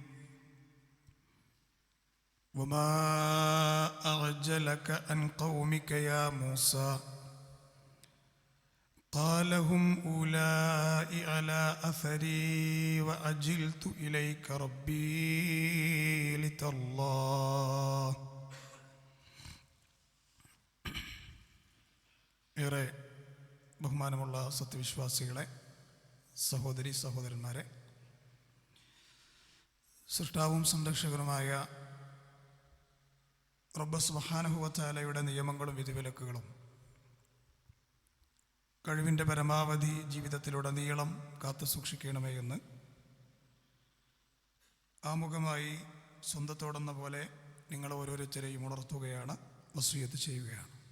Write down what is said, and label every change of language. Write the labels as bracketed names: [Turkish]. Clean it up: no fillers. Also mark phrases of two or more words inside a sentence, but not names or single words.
[Arabic] وما أعجلك عن قومك يا موسى قال هم أولئك على أثري وعجلت إليك ربي لترضى. [Malayalam] ഏറെ ബഹുമാനമുള്ള സത്യവിശ്വാസികളെ, സഹോദരി സഹോദരന്മാരെ, സൃഷ്ടാവും സംരക്ഷകനുമായ റബ്ബ് [Arabic] سبحانه وتعالى [Malayalam] നിയമങ്ങളും വിധിവിലക്കുകളും കഴിവിൻ്റെ പരമാവധി ജീവിതത്തിലുടനീളം കാത്തു സൂക്ഷിക്കണമേ എന്ന് ആമുഖമായി സ്വന്തത്തോടെന്ന പോലെ നിങ്ങൾ ഓരോരുത്തരെയും ഉണർത്തുകയാണ്, വസിയ്യത്ത് ചെയ്യുകയാണ്.